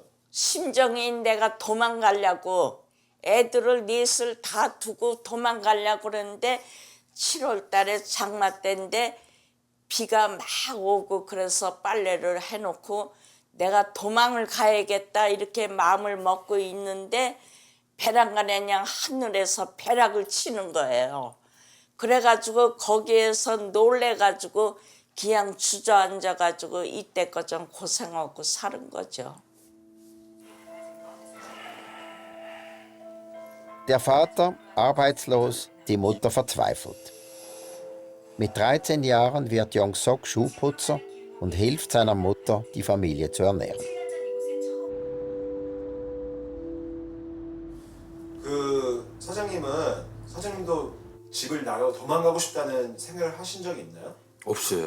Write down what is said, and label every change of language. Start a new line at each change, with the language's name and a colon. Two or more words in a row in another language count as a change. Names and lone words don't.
Korean: 심정이 내가 도망가려고 애들을 넷을 다 두고 도망가려고 그러는데 7월 달에 장마 때인데 비가 막 오고 그래서 빨래를 해놓고 내가 도망을 가야겠다 이렇게 마음을 먹고 있는데 베란간에 그냥 하늘에서 벼락을 치는 거예요. 그래가지고 거기에서 놀래가지고 그냥 주저앉아가지고 이때껏 좀 고생하고 사는 거죠.
German: Der Vater arbeitslos, die Mutter verzweifelt. Mit 13 Jahren wird Jong Sok Schuhputzer und hilft seiner Mutter, die Familie zu ernähren.
Korean: 그 사장님도 집을 나가고 도망가고 싶다는 생각을 하신 적이 있나요? 없어요.